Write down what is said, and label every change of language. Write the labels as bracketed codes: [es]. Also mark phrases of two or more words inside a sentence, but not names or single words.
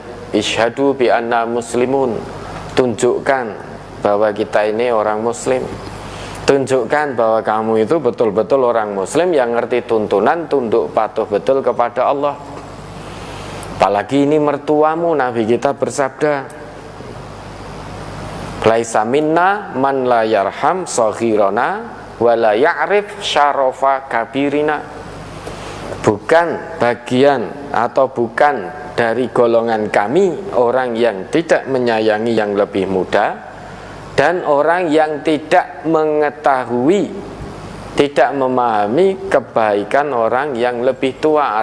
[ar] اشهدوا بأنا مسلمون, [id] tunjukkan bahwa kita ini orang muslim, tunjukkan bahwa kamu itu betul-betul orang muslim yang ngerti tuntunan, tunduk patuh betul kepada Allah. Apalagi ini mertuamu, Nabi kita bersabda, [ar] ليس منا من لا يرحم صغيرنا ولا يعرف شرف كبيرنا. [id] Bukan bagian atau bukan dari golongan kami orang yang tidak menyayangi yang lebih muda dan orang yang tidak mengetahui, tidak memahami kebaikan orang yang lebih tua.